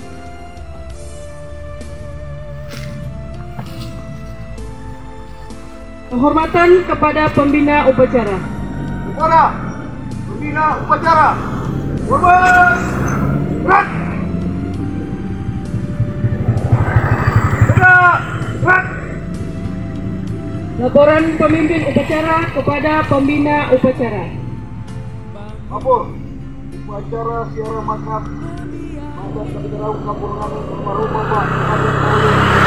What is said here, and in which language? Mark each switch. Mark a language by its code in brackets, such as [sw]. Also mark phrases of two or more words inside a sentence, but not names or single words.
[id] Penghormatan kepada pembina upacara. Kepada pembina upacara, hormat, gerak. Gerak. Laporan pemimpin upacara kepada pembina upacara. Lapor. Upacara siara makat mantan Kapitalang Kampung Lenganing almarhum Bapak Sadrak Bawoleh